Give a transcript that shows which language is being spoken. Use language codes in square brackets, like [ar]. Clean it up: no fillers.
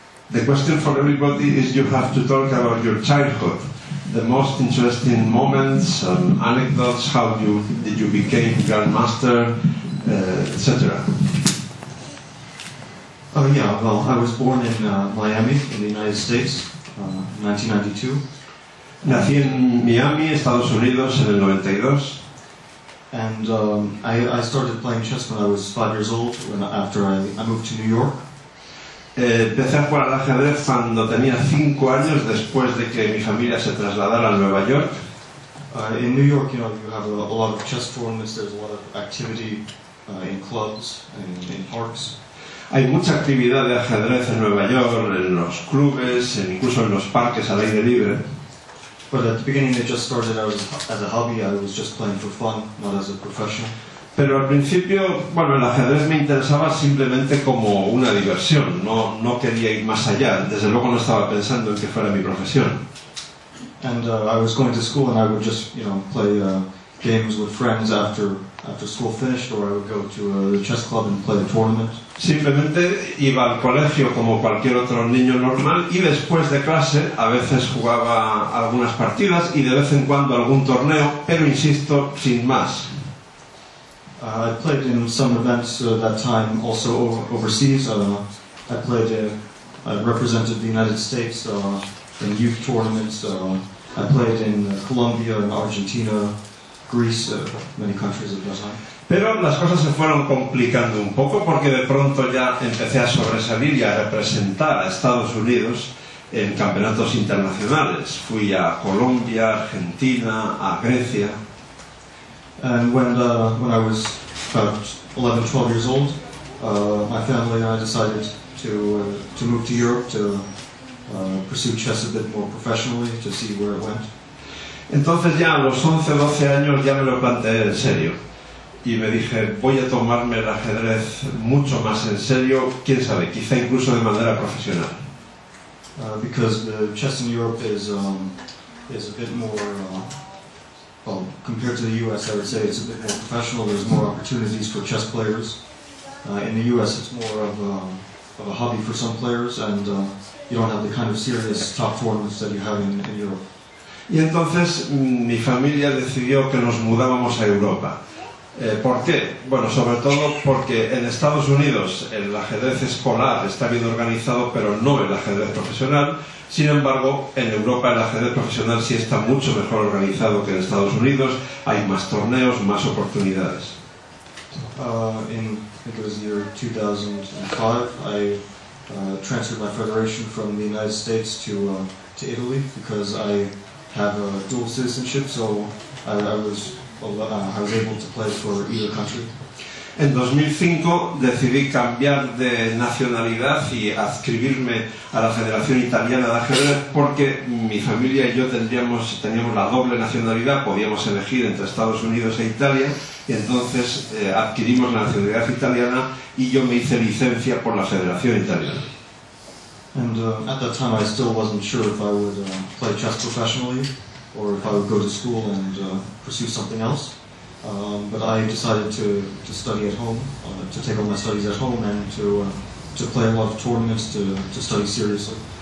[en] The question for everybody is you have to talk about your childhood, the most interesting moments and anecdotes, how did you became grandmaster, etc. Oh yeah, well, I was born in Miami, in the United States, 1992. [es] Nací en Miami, Estados Unidos, en el 92. [en] And I started playing chess when I was 5 years old, after I moved to New York. [es] Empecé a jugar al ajedrez cuando tenía 5 años, después de que mi familia se trasladara a Nueva York. [en] In New York, you have a lot of chess tournaments. There's a lot of activity in clubs and in parks. [es] Hay mucha actividad de ajedrez en Nueva York, en los clubes, incluso en los parques al aire libre. [en] But at the beginning, it just started out as a hobby. I was just playing for fun, not as a professional. [es] Pero al principio, bueno, el ajedrez me interesaba simplemente como una diversión, no quería ir más allá, desde luego no estaba pensando en que fuera mi profesión. [en] And I was going to school, and I would just, play games with friends after school finished, or I would go to the chess club and play a tournament. [es] Simplemente iba al colegio como cualquier otro niño normal y después de clase a veces jugaba algunas partidas y de vez en cuando algún torneo, pero insisto, sin más. [en] I played in some events that time also overseas. I played, I represented the United States in youth tournaments. I played in Colombia and Argentina, Greece, many countries at that time. [es] Pero las cosas se fueron complicando un poco porque de pronto ya empecé a sobresalir y a representar a Estados Unidos en campeonatos internacionales. Fui a Colombia, Argentina, a Grecia. [en] And when I was about 11, 12 years old, my family and I decided to move to Europe to pursue chess a bit more professionally, to see where it went. [es] Entonces ya a los 11, 12 años ya me lo planteé en serio y me dije, voy a tomarme el ajedrez mucho más en serio, quién sabe, quizá incluso de manera profesional. [en] Because the chess in Europe is a bit more, well, compared to the US, I would say it's a bit more professional. There's more opportunities for chess players. In the US, it's more of a hobby for some players, and you don't have the kind of serious top tournaments that you have in Europe. [es] Y entonces mi familia decidió que nos mudábamos a Europa. ¿Por qué? Bueno, sobre todo porque en Estados Unidos el ajedrez escolar está bien organizado, pero no el ajedrez profesional. Sin embargo, en Europa el ajedrez profesional sí está mucho mejor organizado que en Estados Unidos. Hay más torneos, más oportunidades. [en] I think it was the year 2005, I transferred my federation from the United States to Italy because I have a dual citizenship, so I was able to play for either country. [es] En 2005 decidí cambiar de nacionalidad y adscribirme a la Federación Italiana de Ajedrez porque mi familia y yo teníamos la doble nacionalidad, podíamos elegir entre Estados Unidos e Italia, y entonces adquirimos la nacionalidad italiana y yo me hice licencia por la Federación Italiana. [en] And at that time I still wasn't sure if I would play chess professionally or if I would go to school and pursue something else. But I decided to study at home, to take all my studies at home and to play a lot of tournaments, to study seriously.